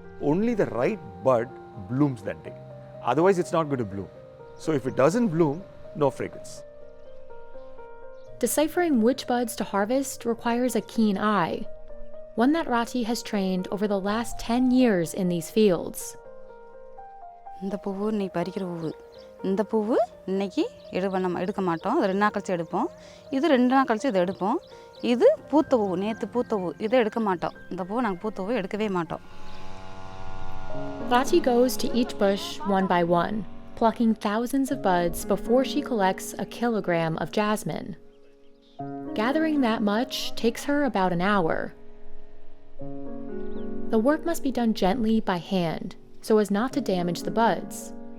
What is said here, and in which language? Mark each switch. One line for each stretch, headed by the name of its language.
English: Only the right bud blooms that day. Otherwise, it's not going to bloom. So if it doesn't bloom, no fragrance. Deciphering which buds to harvest requires a keen eye, one that Rati has trained over the last 10 years in these fields.
Tamil: இந்த பூவு இன்னைக்கு பறிக்கிற பூவு இந்த பூவு இன்னைக்கு எடுக்க மாட்டோம் அது 2 நாள் கழிச்சு எடுப்போம் இது 2 நாள் கழிச்சு இதை எடுப்போம் இது பூத்த பூவு நேத்து பூத்த பூவு இதை எடுக்க மாட்டோம் இந்த பூவு நாங்கள் பூத்த பூவு எடுக்கவே மாட்டோம்.
English: Rati goes to each bush one by one, plucking thousands of buds before she collects a kilogram of jasmine. Gathering that much takes her about an hour. The work must be done gently by hand, so as not to damage the buds.